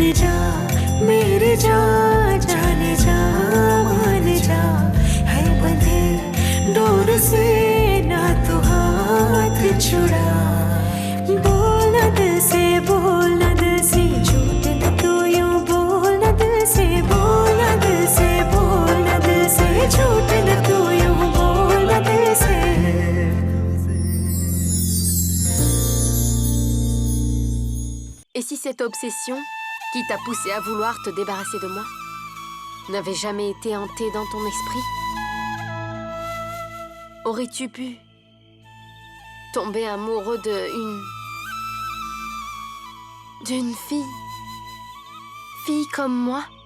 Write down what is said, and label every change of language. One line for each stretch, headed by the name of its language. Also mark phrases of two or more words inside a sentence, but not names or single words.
Hindi: जा मेरे जा जाने जा मान जा है बंधे डोर से ना तू हाथ छुड़ा बोलना दिल से बोलना दिल से झूठ न तू यूं बोलना दिल से बोलना दिल से बोलना दिल से झूठ न तू यूं बोलना दिल से
French: Et si cette obsession, qui t'a poussé à vouloir te débarrasser de moi, n'avait jamais été hantée dans ton esprit? Aurais-tu pu tomber amoureux d'une fille comme moi?